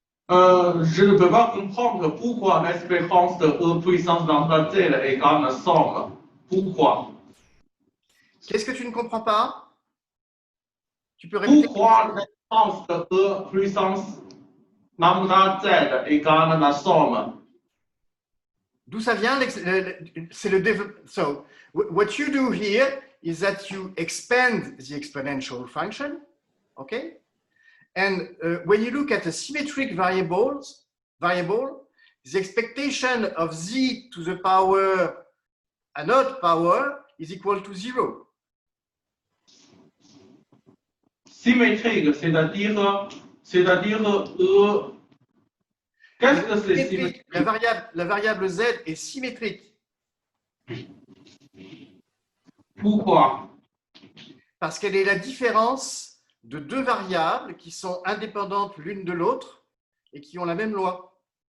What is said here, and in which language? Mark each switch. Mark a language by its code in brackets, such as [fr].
[fr] je ne peux pas comprendre pourquoi l'espérance de E puissance lambda z égale la somme. Pourquoi? Qu'est-ce que tu ne comprends pas? Tu peux répéter? Pourquoi l'espérance de E puissance lambda z égale la somme? D'où ça vient? C'est le développement. [en] So, what you do here is that you expand the exponential function, okay? And when you look at a symmetric variable, the expectation of z to the power, an odd power, is equal to 0. [fr] Symétrique, c'est-à-dire E. Qu'est-ce que c'est symétrique? La variable z est symétrique. Pourquoi? Parce qu'elle est la différence de deux variables qui sont indépendantes l'une de l'autre et qui ont la même loi.